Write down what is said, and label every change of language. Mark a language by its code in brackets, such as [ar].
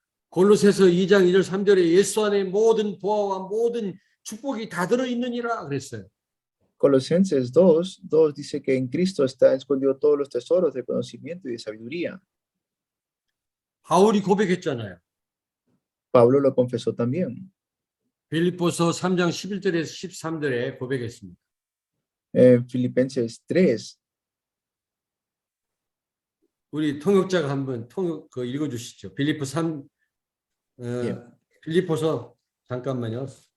[ko] 골로새서 2장 2절 3절에 예수 안에 모든 보화와 모든 축복이 다 들어있느니라 그랬어요. [es] Colosenses 2 dice que en Cristo está escondido todos los tesoros de conocimiento y de sabiduría. [ko] 바울이 고백했잖아요. [es] Pablo lo confesó también. [ko] 빌립보서 3장 11절에서 13절에 고백했습니다. [es] Filipenses 3, [ko] 우리 통역자가 한번 읽어 주시죠. 빌립보서 잠깐만요.